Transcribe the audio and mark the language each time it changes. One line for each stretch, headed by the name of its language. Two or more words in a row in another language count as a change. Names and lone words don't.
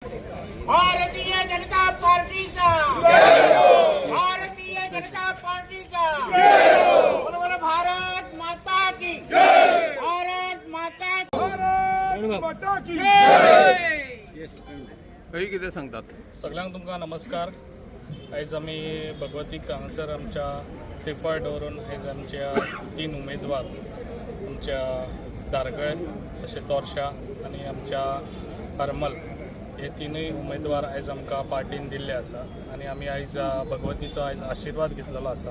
Konkani: भारतीय जनता पार्टीचा भारतीय जनता पार्टीचा
Hindi: बोलो बोलो भारत माता की भारत माता की
Konkani: काही कितें सांगतात? सगळ्यांक तुमकां नमस्कार। आयज आमी भगवतीक हांगासर आमच्या सेफार दवरून आयज आमच्या 3 उमेदवार आमच्या दारगळे तशें तोरशा आनी आमच्या हरमल हे तिनूय उमेदवार आयज आमकां पार्टीन दिल्ले आसा आनी आमी आयज भगवतीचो आयज आशिर्वाद घेतलेलो आसा।